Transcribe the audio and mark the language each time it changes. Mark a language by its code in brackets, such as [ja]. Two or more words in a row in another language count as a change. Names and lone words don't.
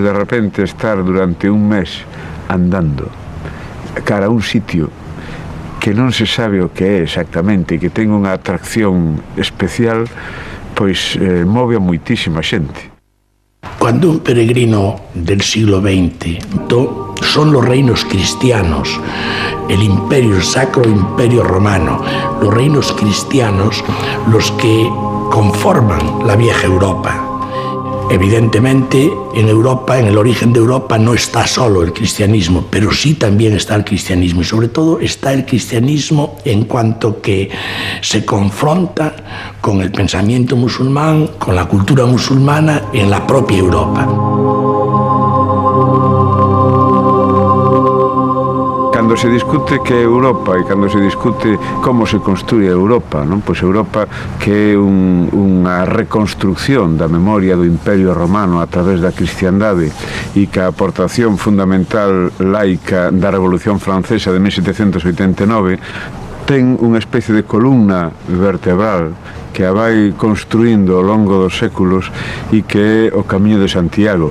[gl] de repente estar durante un mes andando cara a un sitio que non se sabe o que é exactamente e que ten unha atracción especial, pois move a moitísima xente. [es] Cuando un peregrino del siglo XX, son los reinos cristianos, el imperio, el sacro imperio romano, los reinos cristianos los que conforman la vieja Europa. Evidentemente, en Europa, en el origen de Europa, no está solo el cristianismo, pero sí también está el cristianismo. Y sobre todo está el cristianismo en cuanto que se confronta con el pensamiento musulmán, con la cultura musulmana en la propia Europa. [gl] Cando se discute que é Europa e cando se discute como se construye Europa, non? Pois Europa que é unha reconstrucción da memoria do Imperio Romano a través da cristiandade e que a aportación fundamental laica da Revolución Francesa de 1789 ten unha especie de columna vertebral que a vai construindo ao longo dos séculos e que é o Camiño de Santiago.